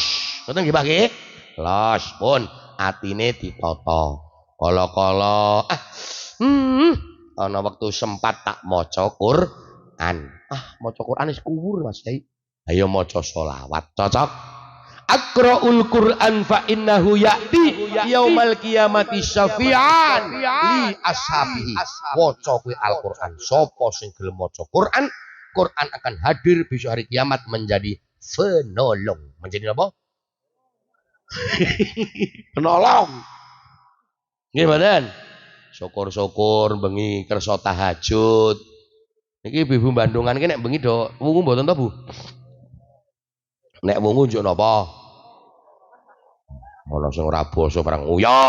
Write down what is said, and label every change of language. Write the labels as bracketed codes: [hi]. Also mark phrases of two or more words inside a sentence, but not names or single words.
[jv] Ngoten nggih Pak nggih? Los pun atine ditata. Kala-kala ana wektu sempat tak maca Quran. Maca Quran wis kuwur Mas Kyai. Ayo maca selawat. Cocok? [ar] اقرؤوا القرآن فإنه يأتي يوم القيامة شفيعا لأصحابه. [jv] Waca kuwi Al-Qur'an. Sapa sing gelem maca Quran, [id] Quran akan hadir besok hari kiamat menjadi penolong. Menjadi apa? Penolong. [jv] Nggih mboten? Syukur-syukur bengi kersa tahajud. Niki ibu Bandungan ki nek bengi do wungu mboten to, Bu? Nek wungu njuk napa? Ana sing ora basa barang uyah.